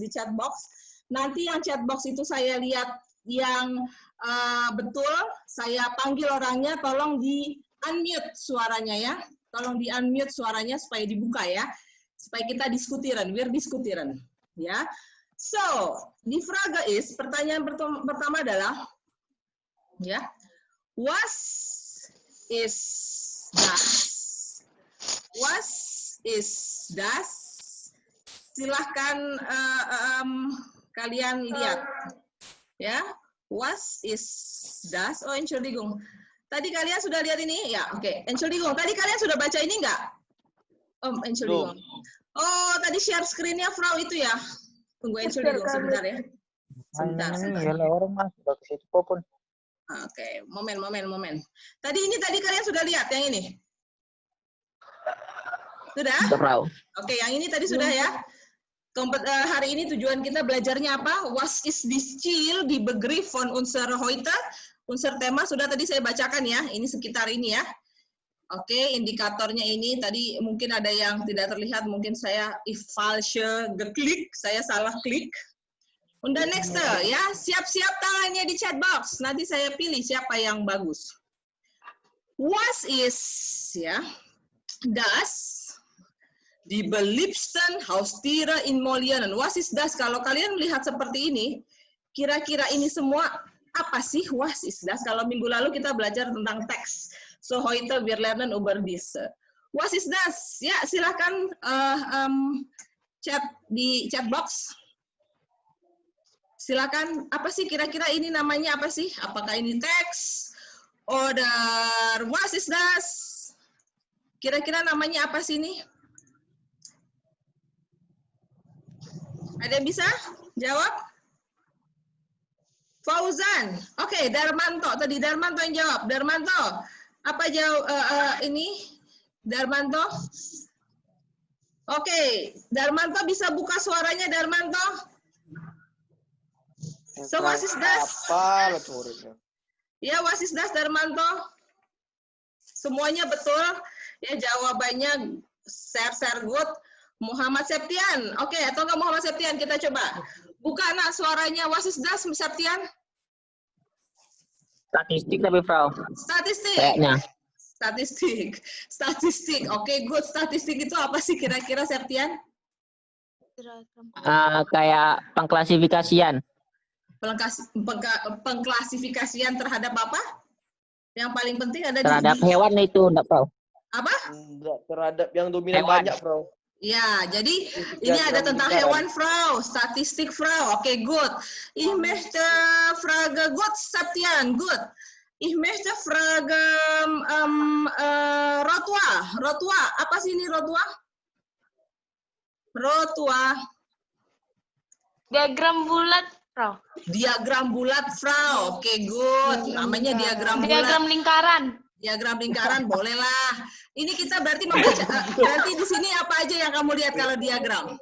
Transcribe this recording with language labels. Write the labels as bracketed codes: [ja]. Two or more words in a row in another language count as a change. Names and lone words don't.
[id] Nanti yang chat box itu saya lihat yang betul, saya panggil orangnya, tolong di unmute suaranya ya, tolong di unmute suaranya supaya dibuka ya, supaya kita diskutiran, [de] wir diskutiran, [id] ya. So, di Frage is pertanyaan pertama adalah, ya, [de] was is das? Was is das? [id] Silahkan kalian lihat, ya. [de] Was is das? Oh, Entschuldigung. [id] Tadi kalian sudah lihat ini? Ya, oke. Entschuldigung. Tadi kalian sudah baca ini nggak? [de] Entschuldigung. [id] Oh, tadi share screen-nya Frau itu ya? Tunggu, Entschuldigung sebentar ya. Sebentar. Oke, momen. Tadi kalian sudah lihat yang ini? Sudah? Frau. Oke, yang ini tadi sudah ya. Hari ini tujuan kita belajarnya apa? [de] Was ist this Ziel, die Begriff von unser heute? [id] Unser tema sudah tadi saya bacakan ya. Ini sekitar ini ya. Oke, indikatornya ini tadi mungkin ada yang tidak terlihat, mungkin saya [de] falsche geklik, [id] saya salah klik. [de] Und dann nächste, [id] ya, siap-siap tangannya di chat box. Nanti saya pilih siapa yang bagus. [de] Was is, [id] ya, [de] das die beliebsten Haustiere in Molien. Was is das? [id] Kalau kalian melihat seperti ini, kira-kira ini semua apa sih [de] was is das? [id] Kalau minggu lalu kita belajar tentang teks. [de] So heute wir lernen über diese. Was is das? [id] Ya, silakan chat di chat box. Silakan, apa sih kira-kira ini namanya apa sih? Apakah ini teks? [de] Oder was is das? [id] Kira-kira namanya apa sih ini? Ada yang bisa jawab? Fauzan. Oke, Darmanto. Tadi Darmanto yang jawab. Darmanto, apa jawab ini? Darmanto? Oke, Darmanto bisa buka suaranya, Darmanto? [de] So, what is das? Ya, what is das, Darmanto? [id] Semuanya betul. Ya, jawabannya share good. Muhammad Septian. Oke, atau enggak Muhammad Septian? Kita coba. Buka nak suaranya. [de] What is das, Septian? [id] Statistik tapi, Frau. Statistik. Kayaknya. Statistik. Oke, good. Statistik itu apa sih kira-kira, Septian? Kayak pengklasifikasian. Pengklasifikasian terhadap apa? Yang paling penting ada terhadap hewan itu, enggak, Frau? Apa? Enggak, terhadap yang dominan Hewan. banyak, Frau. Ya, jadi ini ada tentang hewan, Frau. Statistik, Frau. Oke, good. [de] Ich möchte Frage, [en] good, Septian, good. [de] Ich möchte Frage, Rotua. [id] Apa sih ini Rotua? Rotua. Diagram bulat, Frau. Diagram bulat, Frau. Oke, good. Namanya diagram bulat. Diagram lingkaran. Diagram lingkaran, bolehlah. Ini kita berarti membaca, berarti di sini apa aja yang kamu lihat kalau diagram?